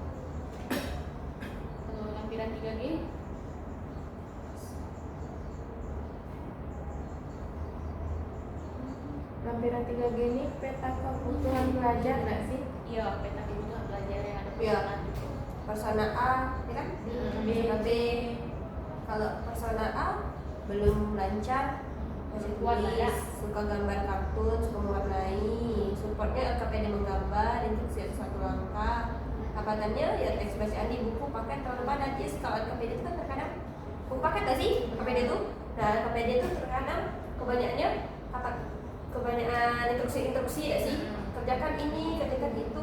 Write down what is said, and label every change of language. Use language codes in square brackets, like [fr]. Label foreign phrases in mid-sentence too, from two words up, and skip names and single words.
[id] Kalau lampiran 3G Lampiran 3G ini peta kebutuhan belajar nggak sih? iya peta kebutuhan belajar yang ada Iya. persona gitu. Persona A, ya kan? Hmm. Persona B. Kalau persona A belum lancar, baca Warna ya? tulis, suka gambar kartun, suka mewarnai, supportnya LKPD menggambar, instruksi satu langkah, hafalannya ya teks bacaan di buku paket terlalu padat. Ya sih, kalau LKPD itu kan terkadang buku paket gak sih LKPD itu? Nah LKPD itu terkadang kebanyakan instruksi ya sih, kerjakan ini, kerjakan itu.